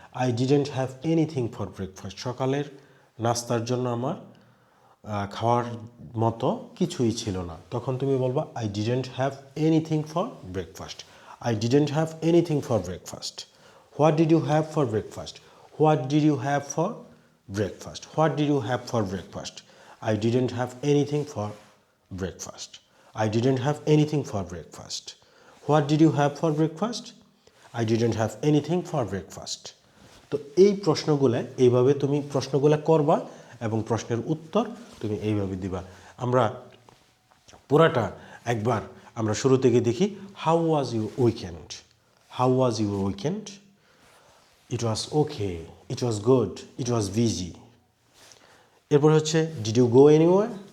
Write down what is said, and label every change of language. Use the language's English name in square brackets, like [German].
[English] I didn't have anything for breakfast, [Bangla] সকালের নাস্তার জন্য আমার খাওয়ার মতো কিছুই ছিল না, তখন তুমি বলবা [English] I didn't have anything for breakfast, I didn't have anything for breakfast. What did you have for breakfast, what did you have for breakfast, what did you have for breakfast, I didn't have anything for breakfast, I didn't have anything for breakfast. What did you have for breakfast? I didn't have anything for breakfast. [Bangla] তো এই প্রশ্নগুলো এইভাবে তুমি প্রশ্নগুলো করবা এবং প্রশ্নের উত্তর তুমি এইভাবে দিবা। আমরা পুরাটা একবার আমরা শুরু থেকে দেখি। [English] How was your weekend, how was your weekend. It was okay, it was good, it was busy. [Bangla] এরপর হচ্ছে [English] did you go anywhere,